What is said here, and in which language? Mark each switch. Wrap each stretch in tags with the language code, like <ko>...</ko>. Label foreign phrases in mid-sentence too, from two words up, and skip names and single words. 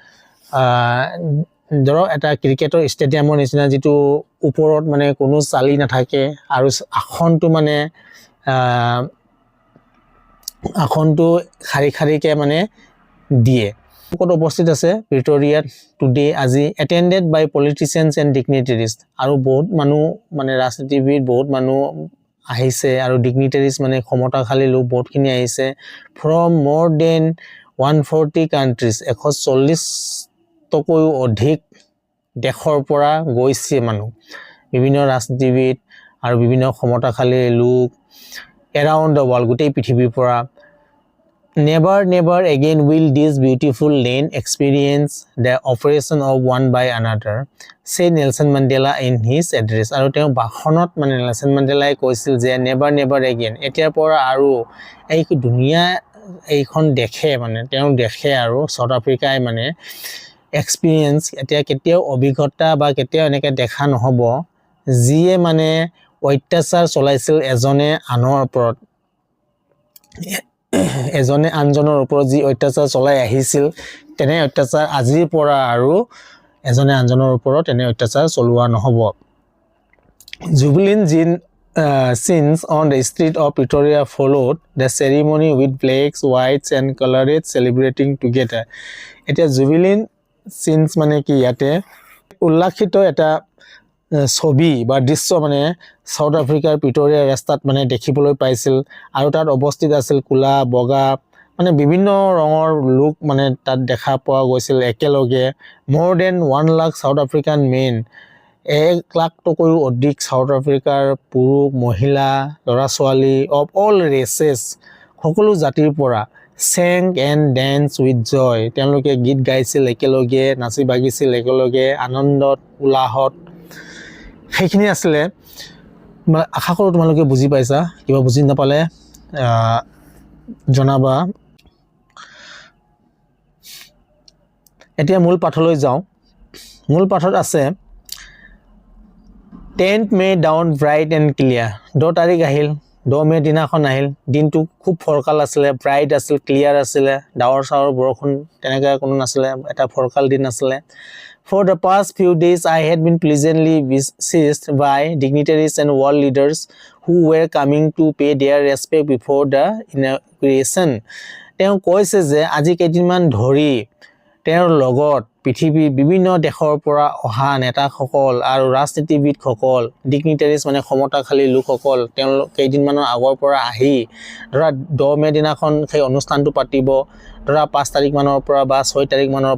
<as>ধৰক এটা ক্ৰিকেটৰ ষ্টেডিয়ামৰ নিচিনা যিটো ওপৰত মানে কোনো চালি নাথাকে আৰু আসনটো মানে আসনটো খাৰিকে মানে দিয়ে ক'ত উপস্থিত আছে প্ৰিটৰিয়াত টুডে আজি</as> <en>attended by politicians and dignitaries</en> <as>আৰু বহুত মানুহ মানে ৰাজনীতিবিদ বহুত মানুহ আহিছে আৰু ডিগনিটাৰিজ মানে ক্ষমতাশালী লোক বহুতখিনি আহিছে</as> <en>from more than 140 countries</en> <as>140 তকৈও অধিক দেশৰ পৰা গৈছে মানুহ বিভিন্ন ৰাজনীতিবিদ আৰু বিভিন্ন ক্ষমতাশালী লোক</as> <en>around the world</en> <as>গোটেই পৃথিৱীৰ পৰা</as> <en>Never again will this beautiful land experience the operation of one by another, said Nelson Mandela in his address.</en> <as>আৰু তেওঁ ভাষণত মানে নেলসন মাণ্ডেলাই কৈছিল যে</as> <en>never again</en> <as>এতিয়াৰ পৰা আৰু এই দুনিয়া এইখন দেখে মানে তেওঁ দেখে আৰু সাউথ আফ্ৰিকাই মানে এক্সপেৰিয়েন্স এতিয়া কেতিয়াও অভিজ্ঞতা বা কেতিয়াও এনেকৈ দেখা নহব যিয়ে মানে অত্যাচাৰ চলাইছিল এজনে আনৰ ওপৰত এজনে আনজনৰ ওপৰত যি অত্যাচাৰ চলাই আহিছিল তেনে অত্যাচাৰ আজিৰ পৰা আৰু এজনে আনজনৰ ওপৰত এনে অত্যাচাৰ চলোৱা নহব</as> <en>Jubilant scenes on the street of Pretoria followed the ceremony with blacks, whites and colored celebrating together.</en> <as>এটা</as> <en>jubilant scenes</en> <as>মানে কি ইয়াতে উল্লাসিত এটা ছবি বা দৃশ্য মানে সাউথ আফ্ৰিকাৰ প্ৰিটৰিয়া ৰাস্তাত মানে দেখিবলৈ পাইছিল আৰু তাত অৱস্থিত আছিল কুলা বগা মানে বিভিন্ন ৰঙৰ লোক মানে তাত দেখা পোৱা গৈছিল একেলগে</as> <en>more than 1 lakh South African men</en> <as>1 লাখতকৈও অধিক সাউথ আফ্ৰিকাৰ পুৰুষ মহিলা ল'ৰা ছোৱালী</as> <en>of all races</en> <as>সকলো জাতিৰ পৰা</as> <en>sang and dance with joy</en> <as>তেওঁলোকে গীত গাইছিল একেলগে নাচি বাগিছিল একেলগে আনন্দত উলাহত সেইখিনি আছিলে আশা কৰোঁ তোমালোকে বুজি পাইছা কিবা বুজি নাপালে জনাবা এতিয়া মূল পাঠলৈ যাওঁ মূল পাঠত আছে</as> <en>10th May dawn bright and clear</en> <as>10 তাৰিখ আহিল 10 মে দিনাখন আহিল দিনটো খুব ফৰকাল আছিলে ব্ৰাইট আছিল ক্লিয়াৰ আছিলে ডাৱৰ চাৱৰ বৰষুণ তেনেকা কোনো নাছিলে এটা ফৰকাল দিন আছিলে</as> <en>For the past few days I had been pleasantly visited by dignitaries and world leaders who were coming to pay their respect before the inauguration</en> <as>তেওঁ কৈছে যে আজি কেইদিনমান ধৰি তেওঁৰ লগত পৃথিৱীৰ বিভিন্ন দেশৰ পৰা অহা নেতাসকল আৰু ৰাজনীতিবিদসকল ডিগনিটাৰিজ মানে ক্ষমতাশালী লোকসকল তেওঁলোক কেইদিনমানৰ আগৰ পৰা আহি ধৰা 10 মে দিনাখন সেই অনুষ্ঠানটো পাতিব ধৰা 5 তাৰিখ মানৰ পৰা বা 6 তাৰিখ মানৰ</as>